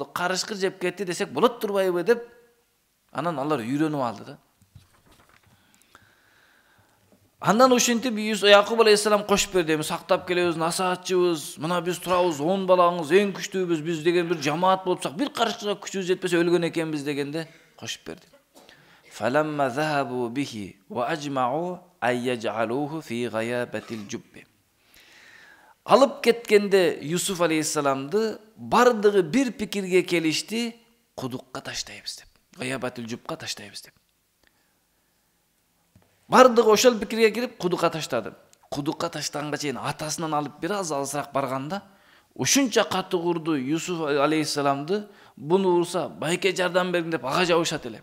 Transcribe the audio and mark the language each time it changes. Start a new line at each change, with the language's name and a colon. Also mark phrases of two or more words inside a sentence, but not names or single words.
Kyrgyz: Карышкыр жеп кетти десек болот турбайбы деп. Анан алар үйрөнүп алды да. Андан ушинтип Якуб алейхисалам кошуп берди. Эми сактап келебиз, насаатчыбыз, мына биз турабыз, 10 балаңыз, эң күчтүүбүз, биз деген бир жамаат болупсак, бир карышкырга күчүбүз жетпесе өлгөн экенбиз дегенде кошуп берди.
Arabic: فلما ذهبوا به وأجمعوا أن يجعلوه في غيابت الجب.
Kyrgyz: Алып кеткенде Юсуф алейхисаламды бардыгы бир пикирге келишти, кудукка таштайбыз деп.
Arabic: غيابت الجب
Kyrgyz: таштайбыз деп. Бардыгы ошол пикирге кирип кудукка таштады. Кудукка таштаганга чейин атасынан алып бир аз алысыраак барганда, ушунча катуу курду Юсуф алейхисаламды, буну урса байке жардам бергин деп ага жабышат эле.